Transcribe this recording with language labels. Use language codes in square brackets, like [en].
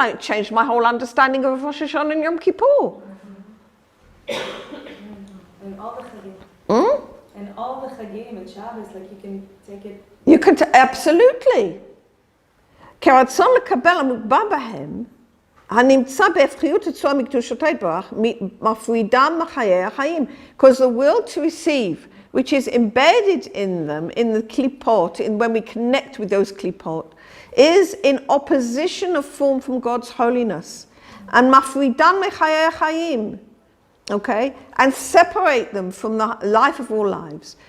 [en] It changed my whole understanding of Rosh Hashanah and Yom Kippur. And all the Chagim. And all the Chagim and Shabbos, like you can take it. You can, absolutely. [he] כרצון לקבל המוגבר בהם, הנמצא בהפכיות הצורה מקדושותיי ברוך, מפרידם מחיי החיים. [en] Because the will to receive, which is embedded in them, in the klipot, when we connect with those klipot, is in opposition of form from God's holiness. And [he] mafridan mechayei chayim, [en] okay, and separate them from the life of all lives.